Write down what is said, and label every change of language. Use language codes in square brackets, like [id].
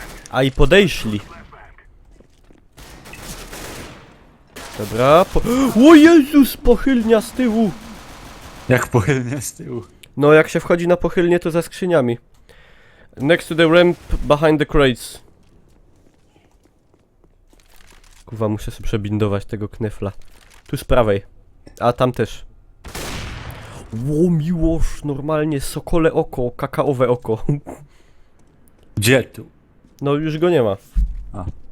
[pl] A i podejśli. Dobra, O Jezus, pochylnia z tyłu! Jak pochylnie z tyłu. No, jak się wchodzi na pochylnię, to za skrzyniami. [en] Next to the ramp, behind the crates. [pl] Kurwa, muszę sobie przebindować tego knefla. Tu z prawej. A tam też. Ło, Miłosz, normalnie sokole oko, kakaowe oko. Gdzie tu? No, już go nie ma. A.